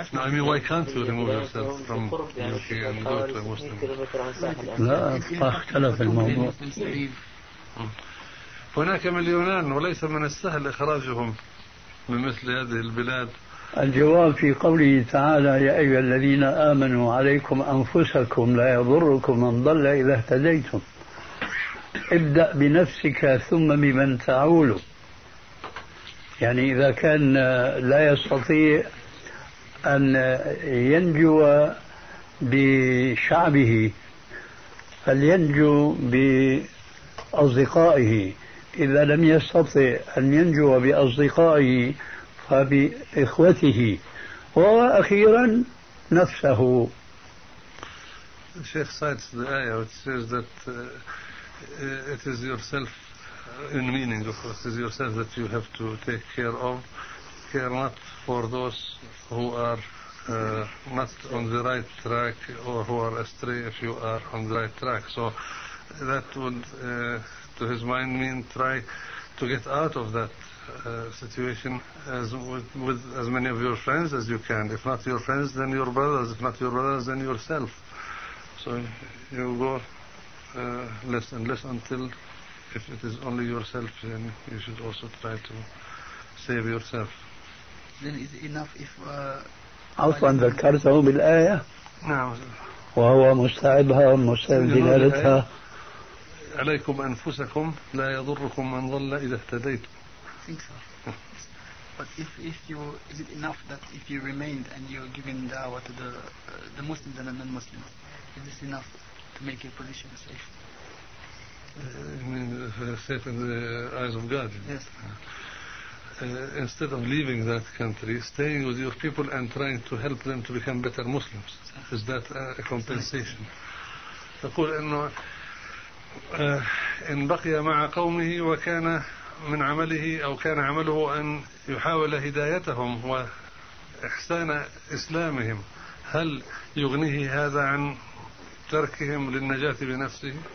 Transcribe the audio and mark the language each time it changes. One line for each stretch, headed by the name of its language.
English: No, I mean, why can't you remove yourself from UK and go to a Muslim?
Arabic: لا اختلف الموضوع. هناك مليونان وليس من السهل إخراجهم من مثل هذه البلاد الجواب في قوله تعالى: يا أيها الذين آمنوا عليكم أنفسكم لا يضركم من ضل إذا اهتديتم، ابدأ بنفسك ثم بمن تعول. يعني إذا كان لا يستطيع أن ينجو بشعبه فلينجو بأصدقائه، إذا لم يستطع أن ينجو بأصدقائه فبإخوته، وأخيرا نفسه.
English: الشيخ cites the ayah which says that it is yourself, in meaning of course, it is yourself that you have to take care of, care not for those who are not on the right track or who are astray if you are on the right track. So that would to his mind mean try to get out of that situation as with as many of your friends as you can. If not your friends, then your brothers. If not your brothers, then yourself. So you go less and less until, if it is only yourself, then you should also try to save yourself. Then is it enough if
Arabic: عفوا ذكرته بالآية؟ نعم. وهو مستعبها ومستعب دلالتها. عليكم أنفسكم لا يضركم من ضل إذا اهتديتم.
English: I think so. But if you, is it enough that if you remained and you're giving da'wah to the Muslims and the non-Muslims, is this enough to make your position safe? I mean, safe in the eyes of God. Yes. Instead of leaving that country, staying with your people and trying to help them to become better Muslims, is that a compensation?
Arabic: تقول إنه إن بقي مع قومه وكان من عمله أو كان عمله أن يحاول هدايتهم وإحسان إسلامهم، هل يغنيه هذا عن تركهم للنجاة بنفسه؟